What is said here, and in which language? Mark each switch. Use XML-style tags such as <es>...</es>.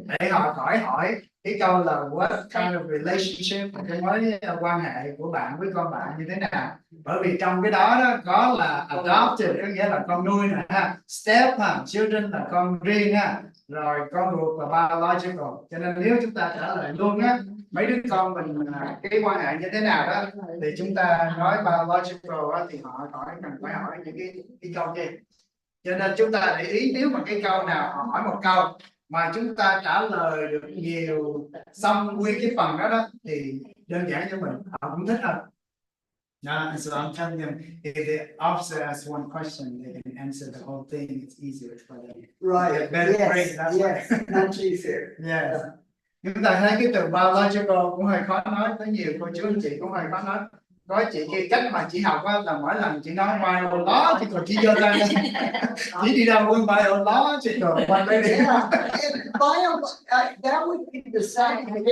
<vi>để họ hỏi cái câu là</vi> <en>what kind of relationship,</en> <vi>cái mối quan hệ của bạn với con bạn như thế nào, bởi vì trong cái đó có là adopted có nghĩa là con nuôi nè ha, step ha, children là con riêng ha, rồi con ruột là biological, cho nên nếu chúng ta trả lời luôn á mấy đứa con mình cái quan hệ như thế nào đó thì chúng ta nói biological đó, thì họ cần phải hỏi những cái câu gì, cho nên chúng ta để ý nếu mà cái câu nào họ hỏi một câu mà chúng ta trả lời được nhiều xong nguyên cái phần đó thì đơn giản cho mình họ cũng thích hơn.</vi> <en>So I'm telling them if the officer asks one question, they can answer the whole thing. It's easier for them. Right, Better yes, phrase, that's why. yes, much easier. Yes.</en> <vi>Chúng ta thấy cái từ biological cũng hơi khó nói, có nhiều cô chú anh chị cũng hơi khó nói. Có chị kia cách mà chị học á, là mỗi lần chị nói biological chị giơ tay lên. Chị đi đâu cũng biological,</vi> <en>one lady. Yeah, and that would be the same.</en>